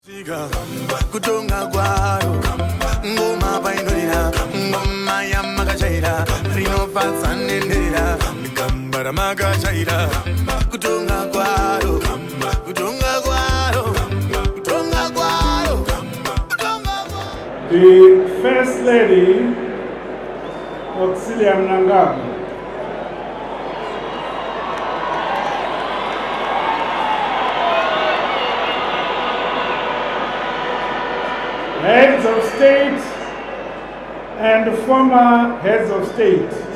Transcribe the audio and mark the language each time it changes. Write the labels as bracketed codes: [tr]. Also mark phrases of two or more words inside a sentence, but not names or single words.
[sn] Kutunga kwaro ngoma painolira ngoma ya makachaira rino patsanendera ngambara makachaira kutunga kwaro kutunga kwaro kutunga kwaro. [en] The First Lady Auxilia Mnangagwa, heads of state and former heads of state,